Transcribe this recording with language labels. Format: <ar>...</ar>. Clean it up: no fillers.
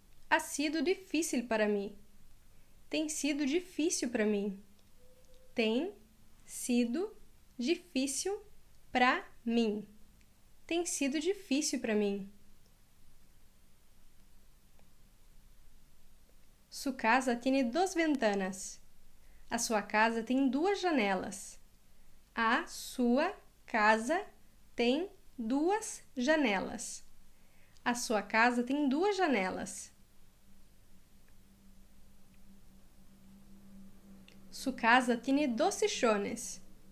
<es>Ha sido difícil para mim.</es> <pt>Tem sido difícil para mim. Tem sido difícil para mim. Tem sido difícil para mim.</pt> <es>Su casa tiene dos ventanas.</es> <pt>A sua casa tem duas janelas. A sua casa tem duas janelas. A sua casa tem duas janelas.</pt> <es>Su casa tiene dos sillones.</es>